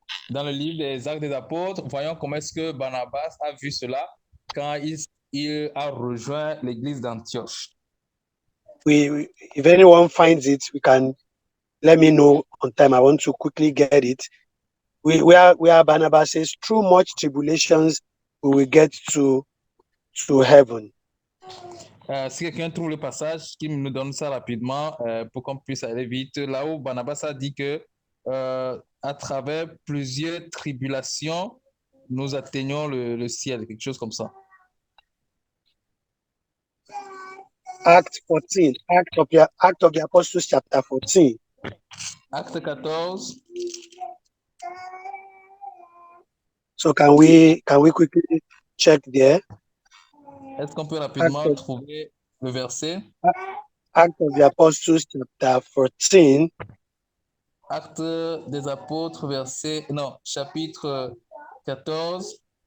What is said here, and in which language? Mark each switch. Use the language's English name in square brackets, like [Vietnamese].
[French] Dans le livre des Actes des Apôtres, voyons comment est-ce que Barnabas a vu cela quand il a rejoint l'église d'Antioche. [English] If anyone finds it, we can let me know on time. I want to quickly get it. Where Barnabas says, through much tribulations, we will get to heaven. [French] Si quelqu'un trouve le passage, qui nous donne ça rapidement pour qu'on puisse aller vite. Là où Barnabas a dit que à travers plusieurs tribulations, nous atteignons le ciel, quelque chose comme ça. [English] Act 14, Act of the Apostles, chapter 14. [French] Acte 14. [English] So can we quickly check there? [French] Est-ce qu'on peut rapidement trouver le verset? [English] Act of the Apostles, chapter 14. [French] Acte des Apôtres, chapitre 14.